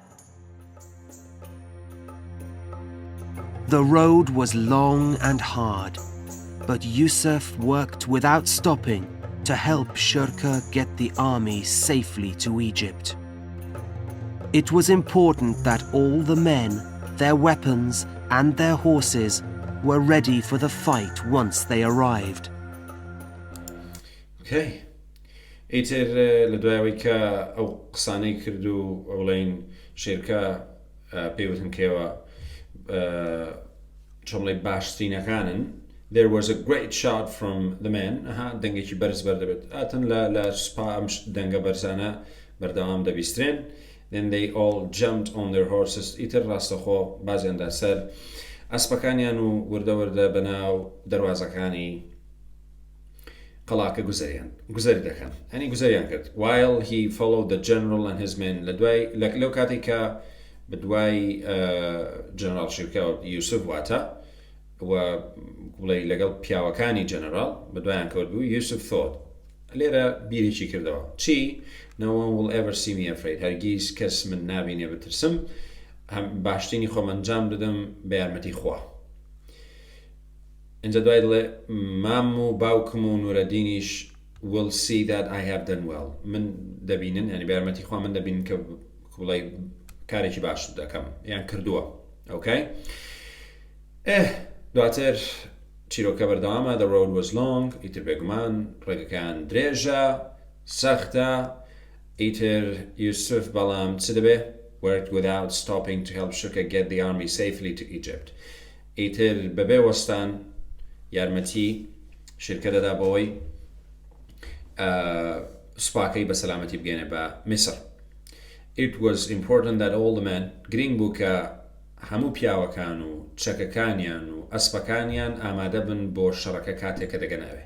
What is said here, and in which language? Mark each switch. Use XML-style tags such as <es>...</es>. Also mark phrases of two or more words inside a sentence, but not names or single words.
<en>The road was long and hard, but Yusuf worked without stopping to help Shirka get the army safely to Egypt. It was important that all the men, their weapons, and their horses were ready for the fight once they arrived. Okay.</en> <ckb>ئیتر لە دوایەوەی کە ئەو قسانەی کرد و ئەوڵین شێرکە پێوتن کێوە چۆمڵی باشترینەکانن.</ckb> <en>There was a great shout from the men.</en> <ckb>دەنگێکی بەرز بەردەبێت ئاتن لە سوپا ئەم دەنگە بەرزانە بەردەوام دەبیسترێن.</ckb> <en>Then they all jumped on their horses.</en> <ckb>ئیتر ڕاستەخۆ بازیاندا سەر ئەسپەکانیان و وردە بەناو دەروازەکانی قەڵاکە گوزەری دەکەن. هەنی گوزەریان کرد.</ckb> <en>While he followed the general and his men</en> <ckb>لەو کاتێک کە بە دوای جەنەرال شێرکە یوسف واتە و بڵێ لەگەڵ پیاوەکانی جەنەرال بە دوایان کەوت بوو یوسف thought لێرە بیرێکی کردەوە چی</ckb> <en>no one will ever see me afraid</en> <ckb>هەرگیز کەس من نابینێ بترسم باشترینی خۆم ئەنجام دەدەم بە یارمەتی خوا. اینجا دوای دڵێ مام و باوکم و نور ad-Dinیش</ckb> <en>will see that I have done well</en> <ckb>من دەبینن یعنی بە یارمەتی خوا من دەبینن کە بڵێ کارێکی باش دەکەم یان کردووە. Okay. دواتر چیرۆکە بەردەوامە</ckb> <en>the road was long</en> <ckb>ئیتر بێگومان ڕێگەکان درێژە سەختە ئیتر یوسف بەڵام چ دەبێ</ckb> <en>worked without stopping to help Shirka get the army safely to Egypt.</en> <ckb>ئیتر بەبێ وەستان یارمەتی شیرکە دەدا بەوەی سوپاکەی بە سەلامەتی بگەێنێ بە میسر.</ckb> <en>It was important that all the men</en> <ckb>گرنگ بوو کە هەموو پیاوەکان و چەکەکانیان و ئەسپەکانیان ئامادە بن بۆ شەڕەکە کاتێک کە دەگەناوێ.</ckb>